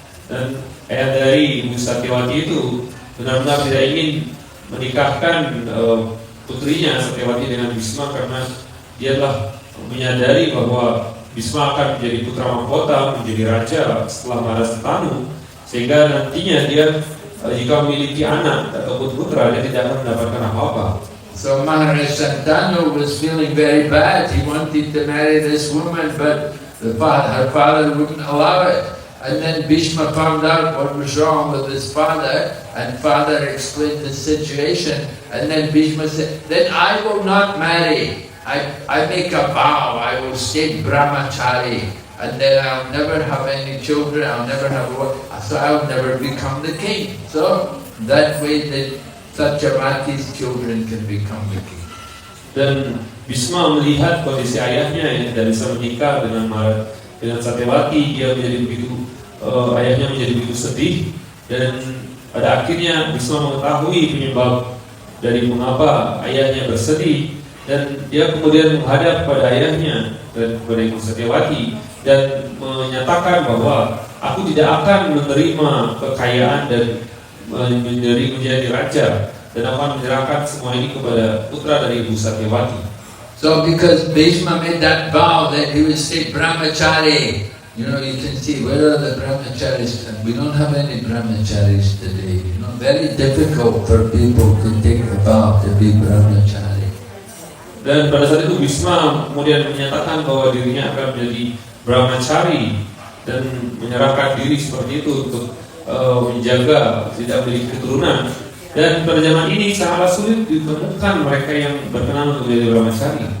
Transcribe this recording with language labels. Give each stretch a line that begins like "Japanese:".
Indonesian: Dan ayah dari Ibu Satyavati itu benar-benar tidak ingin menikahkan putrinya Satyavati dengan Bhisma karena dia telah menyadari bahwa Bhisma akan menjadi putra mahkota, menjadi raja setelah Maharaj Santanu, sehingga nantinya dia jika memiliki anak ataupun putra dia tidak akan mendapatkan apa-apa.
English: So Maharaj Santanu was feeling very bad. He wanted to marry this woman, but her father wouldn't allow it. And then Bhishma found out what was wrong with his father, and father explained the situation, and then Bhishma said, then I will not marry. I make a vow, I will stay brahmachari, and then I'll never have any children, I'll never have so I'll never become the king. So that way the Satyavati's children can become the king.
Indonesian: Dan Bhishma melihat kondisi ayahnya yang tidak bisa menikah dengan Satyavati, dia menjadi begitu ayahnya menjadi begitu sedih, dan pada akhirnya Bhishma mengetahui penyebab dari mengapa ayahnya bersedih, dan dia kemudian menghadap pada ayahnya dan kepada Ibu Satyavati dan menyatakan bahwa aku tidak akan menerima kekayaan dan menjadi raja, dan akan menyerahkan semua ini kepada putra dari Ibu Satyavati.
English: So because Bhishma made that vow that he would stay brahmachari, you know, you can see where are the brahmacharis? We don't have any brahmacharis today. You know, very difficult for people to take a vow to be brahmachari.
Indonesian: Dan pada saat itu Bhishma kemudian menyatakan bahwa dirinya akan menjadi brahmachari dan menyerahkan diri seperti itu untuk menjaga tidak memiliki keturunan. Dan pada zaman ini sangatlah sulit ditemukan mereka yang berkenan untuk menjadi brahmachari.